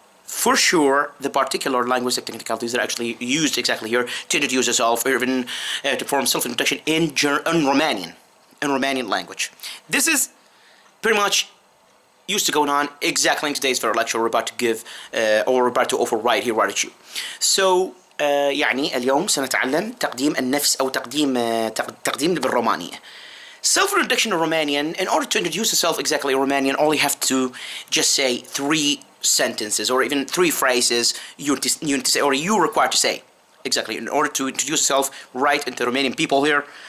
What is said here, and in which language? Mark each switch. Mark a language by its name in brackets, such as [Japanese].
[English] For sure, the particular linguistic technicalities that are actually used exactly here to introduce yourself, or even to form self-introduction in Romanian language. This is pretty much used to going on exactly in today's very lecture we're about to give or we're about to offer right here right at you. So [Arabic] يعني اليوم سنتعلم تقديم النفس أو تقديم بالرومانية. [English] Self-introduction in Romanian. In order to introduce yourself exactly in Romanian, all you have to just say 3 sentences or even 3 phrases you need to say or you require to say exactly in order to introduce yourself right into Romanian people here.